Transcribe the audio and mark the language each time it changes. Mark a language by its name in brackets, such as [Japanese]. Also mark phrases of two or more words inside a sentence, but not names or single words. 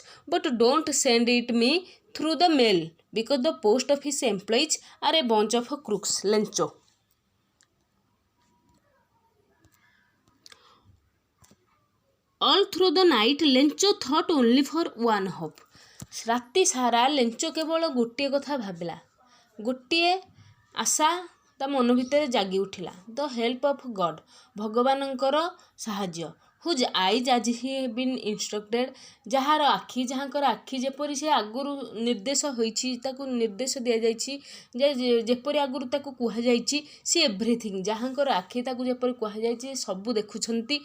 [English] But don't send it me through the mail, because the post office employees are a bunch of crooks." Lencho. All through the night, Lencho thought only for one hope. [Odia] ରାତି ସାରା ଲେଞ୍ଚ କେବଳ ଗୋଟିଏ କଥା ଭାବିଲା, ଗୋଟିଏ ଆଶା ତା ମନ ଭିତରେ ଜାଗି ଉଠିଲା, [English] the help of God, [Odia] ଭଗବାନଙ୍କର ସାହାଯ୍ୟ। [English] whose eyes as he been instructed, [Odia] ଯାହାଙ୍କର ଆଖି ଯେପରି ସେ ଆଗରୁ ନିର୍ଦ୍ଦେଶ ହୋଇଛି, ତାକୁ ନିର୍ଦ୍ଦେଶ ଦିଆଯାଇଛି ଯେପରି ଆଗରୁ ତାକୁ କୁହାଯାଇଛି, [English] see everything, [Odia] ଯାହାଙ୍କର ଆଖି ତାକୁ ଯେପରି କୁହାଯାଇଛି ସବୁ ଦେଖୁଛନ୍ତି।